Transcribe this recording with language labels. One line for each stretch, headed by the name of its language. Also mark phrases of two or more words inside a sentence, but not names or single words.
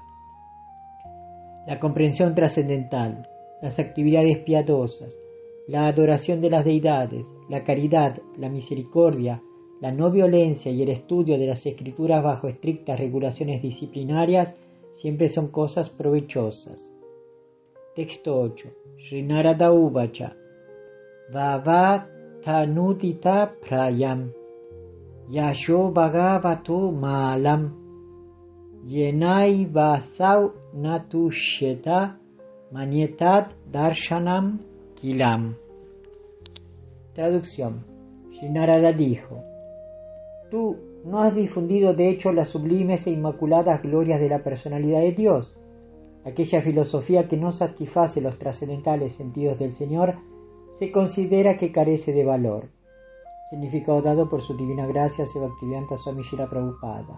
Spanish: La comprensión trascendental, las actividades piadosas, la adoración de las deidades, la caridad, la misericordia, la no violencia y el estudio de las escrituras bajo estrictas regulaciones disciplinarias siempre son cosas provechosas. Texto 8.
Sanskrit: श्री नारद उवाच भवतानुदित प्रायं यशो भगवतोऽमलम् येनैवासौ न तुष्येत मन्ये तद् दर्शनं खिलम्.
Spanish: Traducción. Sri Narada dijo: tú no has difundido de hecho las sublimes e inmaculadas glorias de la personalidad de Dios. Aquella filosofía que no satisface los trascendentales sentidos del Señor se considera que carece de valor. Significado dado por su divina gracia Bhaktivedanta Swami Srila Prabhupada.